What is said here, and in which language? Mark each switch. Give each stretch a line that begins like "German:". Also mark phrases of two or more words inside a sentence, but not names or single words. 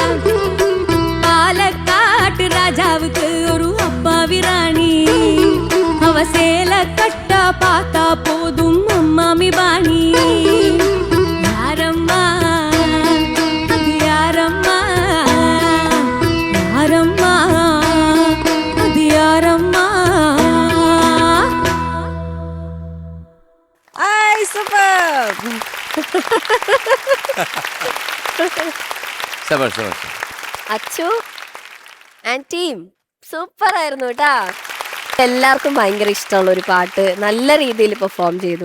Tamil: பாலக்காட்டு ராஜாவுக்கு ஒரு அப்பாவி ராணி அவ சேல கட்டா பார்த்தா போதும் அம்மாமி பாணி யாரம்மா அது யாரம்மா யாரம்மா அது யாரம்மா
Malayalam: അച്ചു ആൻഡ് ടീം സൂപ്പർ ആയിരുന്നു കേട്ടാ. എല്ലാവർക്കും ഭയങ്കര ഇഷ്ടമുള്ള ഒരു പാട്ട് നല്ല രീതിയിൽ പെർഫോം ചെയ്തു.